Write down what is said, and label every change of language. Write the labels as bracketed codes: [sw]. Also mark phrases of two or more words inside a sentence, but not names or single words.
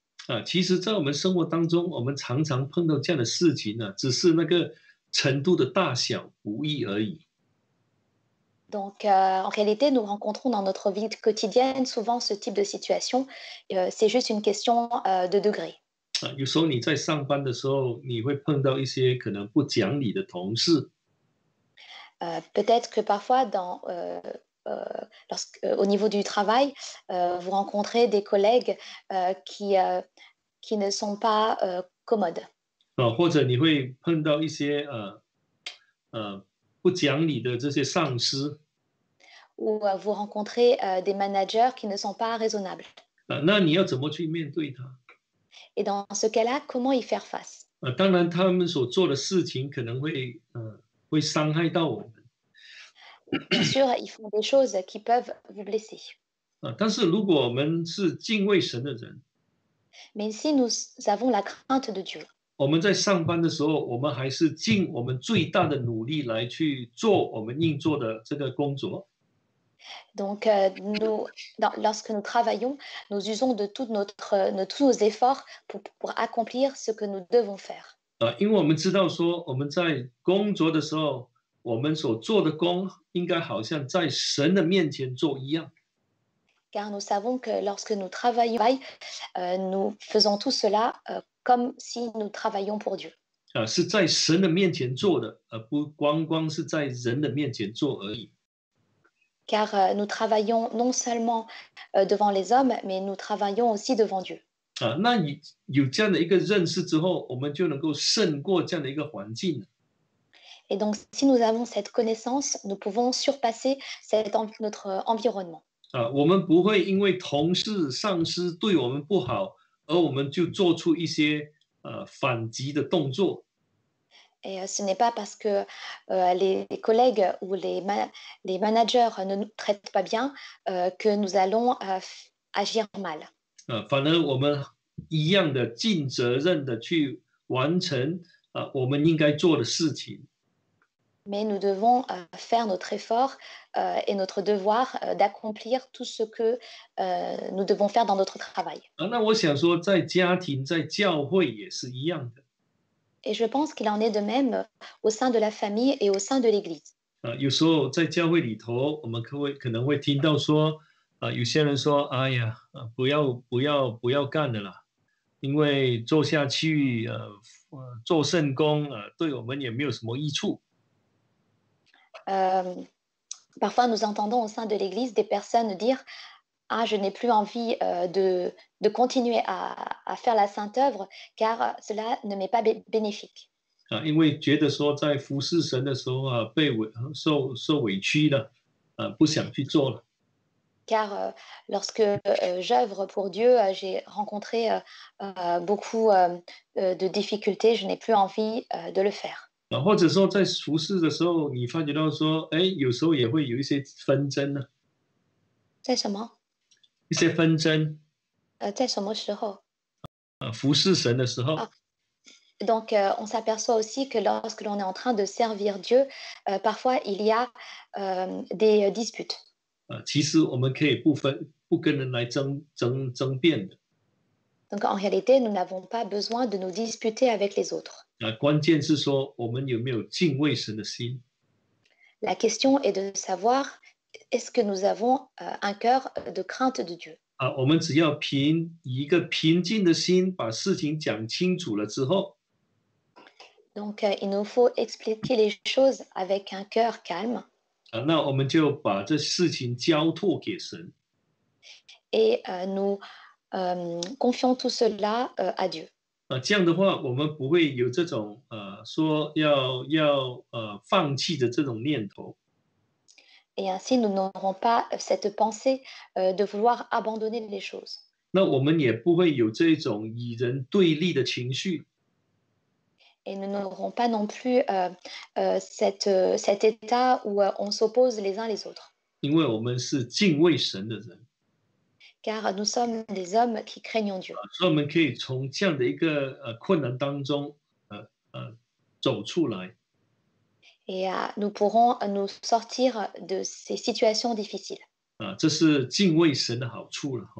[zh] 其实，在我们生活当中，我们常常碰到这样的事情呢，只是那个程度的大小不一而已。 [fr] Donc, en réalité, nous rencontrons dans notre vie quotidienne souvent ce type de situation. C'est juste une question de degré. [zh] 有时候你在上班的时候，你会碰到一些可能不讲理的同事。 [fr] Peut-être que parfois, au niveau du travail, vous rencontrez des collègues qui ne sont pas commodes. [zh] 或者你会碰到一些不讲理的这些上司。 [fr] Ou vous rencontrez des managers qui ne sont pas raisonnables. [zh] 那你要怎么去面对他？ [fr] Et dans ce cas-là, comment y faire face? [zh] 当然，他们所做的事情可能会伤害到我们。 [fr] Bien sûr, ils font des choses qui peuvent vous blesser. [zh] 但是如果我们是敬畏神的人， [fr] Mais si nous avons la crainte de Dieu, [zh] 我们在上班的时候，我们还是尽我们最大的努力来去做我们应做的这个工作。 [fr] donc lorsque nous travaillons, nous usons de tous nos efforts pour accomplir ce que nous devons faire. [zh] 因为我们知道说我们在工作的时候，我们所做的工应该好像在神的面前做一样。 [fr] Car nous savons que lorsque nous travaillons, nous faisons tout cela comme si nous travaillions pour Dieu. [zh] 是在神的面前做的，而不光光是在人的面前做而已。 [fr] Car nous travaillons non seulement devant les hommes, mais nous travaillons aussi devant Dieu. [zh] 那有这样的一个认识之后，我们就能够胜过这样的一个环境。 [fr] Et donc, si nous avons cette connaissance, nous pouvons surpasser notre environnement. [zh] 我们不会因为同事、上司对我们不好，而我们就做出一些反击的动作。 [fr] Et ce n'est pas parce que les collègues ou les managers ne nous traitent pas bien que nous allons agir mal. [zh] 反而我们一样的尽责任的去完成我们应该做的事情。 [fr] Mais nous devons faire notre effort et notre devoir d'accomplir tout ce que nous devons faire dans notre travail. [zh] 那我想说，在家庭、在教会也是一样的。 [fr] Et je pense qu'il en est de même au sein de la famille et au sein de l'Église. [zh] 有时候在教会里头，我们可能会听到说，有些人说：“哎呀，不要干了啦，因为做下去，做圣工对我们也没有什么益处。” [fr] Parfois, nous entendons au sein de l'Église des personnes dire: Ah, je n'ai plus envie de continuer à faire la sainte œuvre, car cela ne m'est pas bénéfique. [zh] 因为觉得说在服侍神的时候受委屈了，不想去做了。 [fr] Car lorsque j'œuvre pour Dieu, j'ai rencontré beaucoup de difficultés, je n'ai plus envie de le faire. [zh] 或者说在服侍的时候，你发觉到说，有时候也会有一些纷争呢。在什么？一些纷争。在什么时候？服侍神的时候。 [fr] Donc, on s'aperçoit aussi que lorsque l'on est en train de servir Dieu, parfois il y a des disputes. [zh] 其实我们可以不跟人来争辩的。 [fr] Donc, en réalité, nous n'avons pas besoin de nous disputer avec les autres. [zh] 关键是说我们有没有敬畏神的心。 [fr] La question est de savoir est-ce que nous avons un cœur de crainte de Dieu? [zh] 啊，我们只要以一个平静的心把事情讲清楚了之后， [fr] Donc, il nous faut expliquer les choses avec un cœur calme [zh] 啊，那我们就把这事情交托给神。 [fr] et nous confions tout cela à Dieu. [zh] 啊，这样的话，我们不会有这种说要放弃的这种念头。 [fr] Et ainsi, nous n'aurons pas cette pensée de vouloir abandonner les choses. [zh] 那我们也不会有这种与人对立的情绪。 [fr] Et nous n'aurons pas non plus cet état où on s'oppose les uns les autres. [zh] 因为我们是敬畏神的人， [fr] Car nous sommes des hommes qui craignons Dieu. [zh] 所以我们可以从这样的一个困难当中走出来。 [fr] Et nous pourrons nous sortir de ces situations difficiles. [zh] 啊，这是敬畏神的好处了哈。